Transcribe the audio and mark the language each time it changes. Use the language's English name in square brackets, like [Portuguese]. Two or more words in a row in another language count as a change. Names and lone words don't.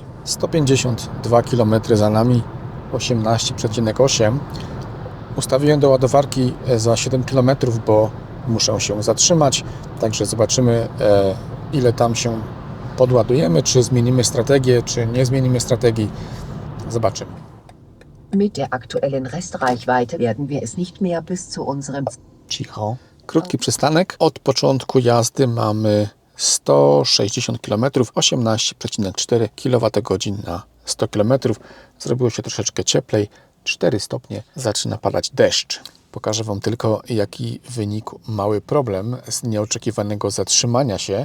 [Polish] 152 km za nami. 18,8. Ustawiłem do ładowarki za 7 km, bo muszę się zatrzymać. Także zobaczymy, ile tam się podładujemy, czy zmienimy strategię, czy nie zmienimy strategii. Zobaczymy. [German] Mit der aktuellen Restreichweite werden wir es nicht mehr bis zu unserem... [Polish] Cicho. Krótki przystanek. Od początku jazdy mamy 160 km, 18,4 kWh na 100 km. Zrobiło się troszeczkę cieplej, 4 stopnie, zaczyna padać deszcz. Pokażę Wam tylko, jaki wynikł mały problem z nieoczekiwanego zatrzymania się.